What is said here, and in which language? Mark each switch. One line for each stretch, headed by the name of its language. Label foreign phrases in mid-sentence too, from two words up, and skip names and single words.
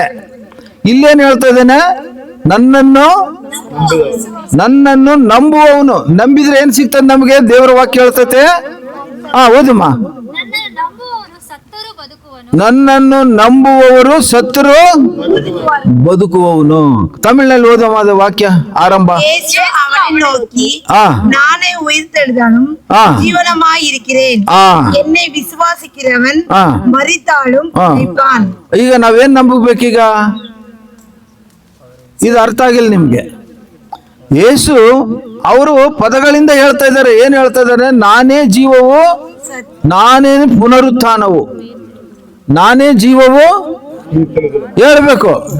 Kannada: ಇಲ್ಲೇನ್ ಹೇಳ್ತಾ ಇದ್ದೇನೆ? ನನ್ನನ್ನು ನಂಬುವವನು. ನಂಬಿದ್ರೆ ಏನ್ ಸಿಗ್ತದೆ ನಮ್ಗೆ? ದೇವರ ವಾಕ್ಯ ಹೇಳ್ತತೆ. ಓದಮ್ಮ. ನನ್ನನ್ನು ನಂಬುವವರು ಸತ್ತರು ಬದುಕುವವನು. ತಮಿಳಿನಲ್ಲಿ ಓದಮ್ಮ ಅದು ವಾಕ್ಯ ಆರಂಭ.
Tamil: நானே உயிர்த்தெழுதாலும் ஜீவனமாயிருக்கிறேன், என்னை விசுவாசிக்கிறவன் மரித்தாலும் பிழைப்பான்.
Kannada: ಈಗ ನಾವೇನ್ ನಂಬಬೇಕೀಗ? ಇದು ಅರ್ಥ ಆಗಿಲ್ಲ ನಿಮ್ಗೆ. ಯೇಸು ಅವರು ಪದಗಳಿಂದ ಹೇಳ್ತಾ ಇದ್ದಾರೆ. ಏನ್ ಹೇಳ್ತಾ ಇದ್ದಾರೆ? ನಾನೇ ಜೀವವು, ನಾನೇ ಪುನರುತ್ಥಾನವು, ನಾನೇ ಜೀವವು ಹೇಳ್ಬೇಕು.